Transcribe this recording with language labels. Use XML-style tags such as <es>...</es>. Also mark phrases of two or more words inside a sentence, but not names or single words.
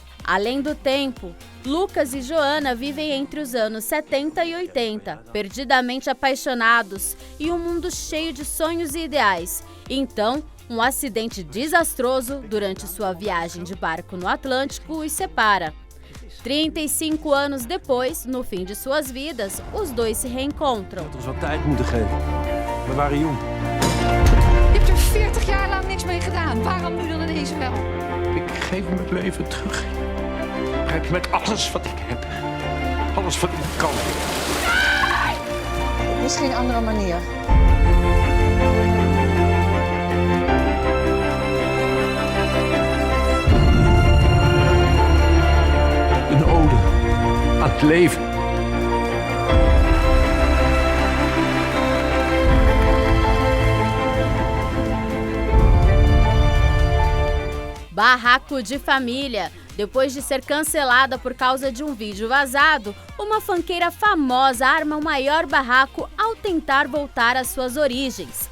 <pt>Além do tempo, Lucas e Joana vivem entre os anos 70 e 80, perdidamente apaixonados e um mundo cheio de sonhos e ideais. Então, um acidente desastroso durante sua viagem de barco no Atlântico os separa. 35 anos depois, no fim de suas vidas, os dois se reencontram.</pt> <nl>Ons wat tijd moeten geven. We waren jong. Je hebt er 40 jaar lang niks mee gedaan. Waarom nu dan ineens wel? Ik geef mijn leven terug. Begrijp je, met alles wat ik heb. Alles wat ik kan. Er is geen andere manier. Een ode aan het leven.</nl> <pt>Barraco de Família. Depois de ser cancelada por causa de um vídeo vazado, uma funkeira famosa arma o maior barraco ao tentar voltar às suas origens.</pt>